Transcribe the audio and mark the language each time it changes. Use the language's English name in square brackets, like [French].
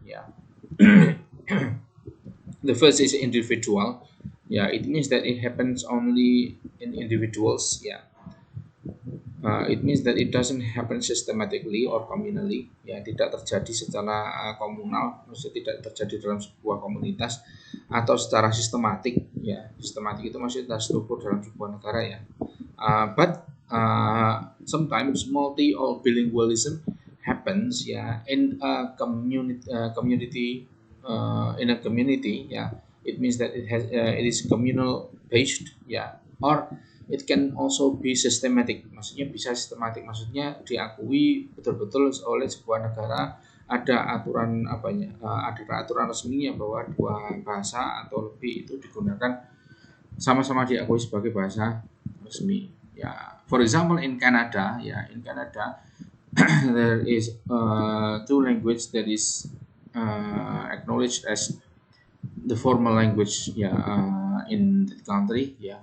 [English] Yeah, the first is individual. Yeah, it means that it happens only in individuals. Yeah, it means that it doesn't happen systematically or communally. [Indonesian] Ya, tidak terjadi secara komunal, maksudnya tidak terjadi dalam sebuah komunitas atau secara sistematik. Ya, sistematik itu maksudnya terstruktur dalam sebuah negara ya. [English] But sometimes multi or bilingualism happens yeah in a community in a community yeah. It means that it is communal based yeah, or it can also be systematic. [Indonesian] Maksudnya bisa sistematik, maksudnya diakui betul-betul oleh sebuah negara, ada aturan ada aturan resminya bahwa dua bahasa atau lebih itu digunakan sama-sama diakui sebagai bahasa resmi ya. [English] For example in Canada ya, in Canada there is two language that is acknowledged as the formal language ya, in the country ya.